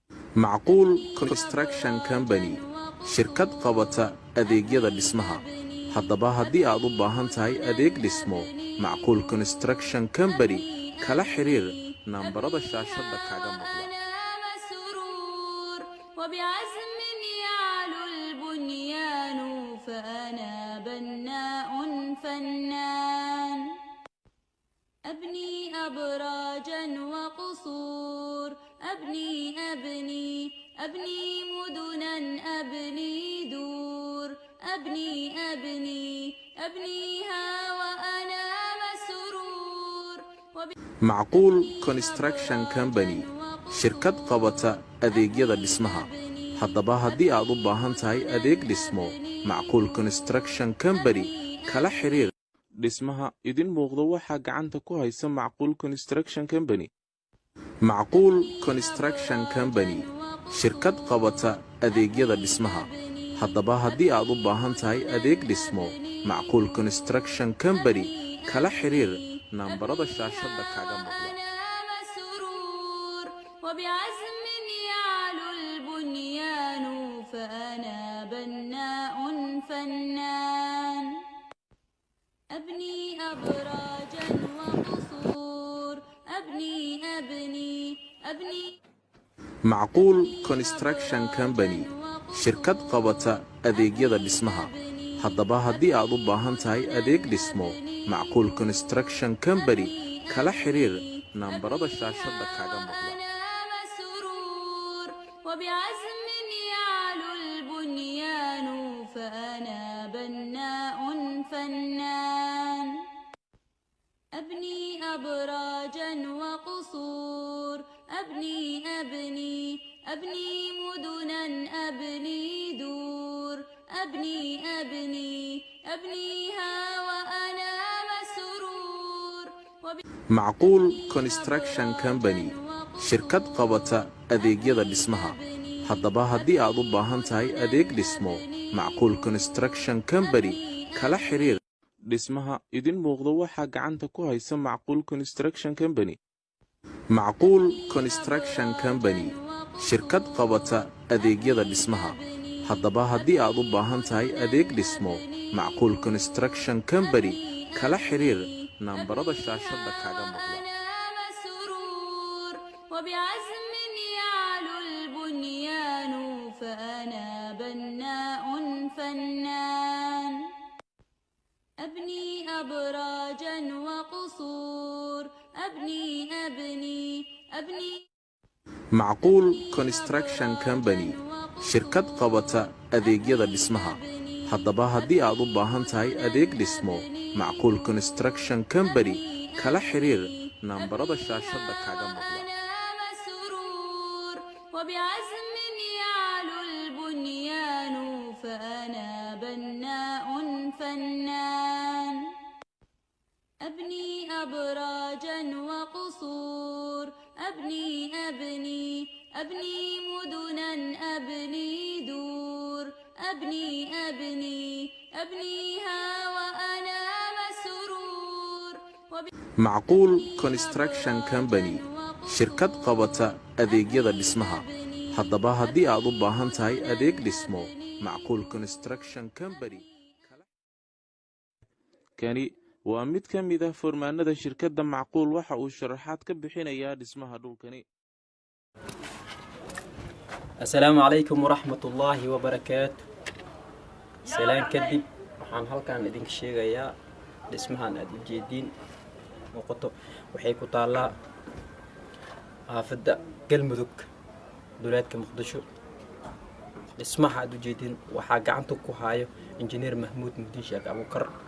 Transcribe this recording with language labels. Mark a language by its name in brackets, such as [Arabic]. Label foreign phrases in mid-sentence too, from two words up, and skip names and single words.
[Somali] معقول Construction Company shirkad qabata adeegyada dhismaha haddaba haddii aad u baahan tahay adeeg dhismo Macquul Construction Company kala xiriir nambarada shaashada kaaga muuqda [Arabic] وبعزم يعلو البنيان فأنا بناء فنان أبني أبراجا وقصور أبني مدنا أبني دور أبنيها وأنا مسرور [Somali] Macquul Construction Company shirkad qabata adeegyada dhismaha haddaba haddii aad u baahan tahay adeeg dhismo Macquul Construction Company kala xiriir dhismaha idin muuqdo waxa gacanta ku haysa Macquul Construction Company Macquul Construction Company shirkad qabata adeegyada dhismaha haddaba haddii aad u baahan tahay adeeg dhismo Macquul Construction Company kala xiriir nambarada shaashada kaaga muuqda [Arabic] وبعزم يعلو البنيان فأنا بناء فنان أبني أبراجا وقصور أبني [Somali] Macquul Construction Company shirkad qabata adeegyada dhismaha haddaba haddii aad u baahan tahay adeeg dhismo Macquul Construction Company kala xiriir nambarada shaashada kaaga muuqda [Arabic] وبعزم يعلو البنيان فأنا بناء فنان أبني أبراجا وقصور أبني مدنا أبني دور أبنيها وأنا مسرور [Somali] Macquul Construction Company shirkad qabata adeegyada dhismaha haddaba haddii aad u baahan tahay adeeg dhismo Macquul Construction Company kala xiriir dhismaha idin muuqdo waxa gacanta ku haysa Macquul Construction Company Macquul Construction Company shirkad qabata adeegyada dhismaha haddaba haddii aad u baahan tahay adeeg dhismo Macquul Construction Company kala xiriir nambarada shaashada kaaga muuqda [Arabic] وبعزم يعلو البنيان فأنا بناء فنان أبني أبراجا وقصور أبني [Somali] Macquul Construction Company shirkad qabata adeegyada dhismaha haddaba haddii aad u baahan tahay adeeg dhismo Macquul Construction Company kala xiriir nambarada shaashada kaaga muuqda [Arabic] وبعزم يعلو البنيان فأنا بناء فنان أبني أبراجا وقصور أبني مدنا أبني دور أبنيها وأنا مسرور [Somali] Macquul Construction Company shirkad qabata adeegyada dhismaha haddaba haddii aad u baahan tahay adeeg dhismo Macquul Construction Company kani waa mid ka mid ah foormaanada shirkadda Macquul waxa uu sharaxaad ka bixinayaa dhismaha dhulkani [Arabic] السلام عليكم ورحمة الله وبركاته سلام كدب [Somali] waxaan halkaan idinka sheegayaa dhismahan aad u jeedin muuqato waxay ku taalaa aafada galmudug dowladka muqdisho dhismaha aad u jeedin waxaa gacanta ku hayo injineer Mahmoud Mudiin Sheekh Abukar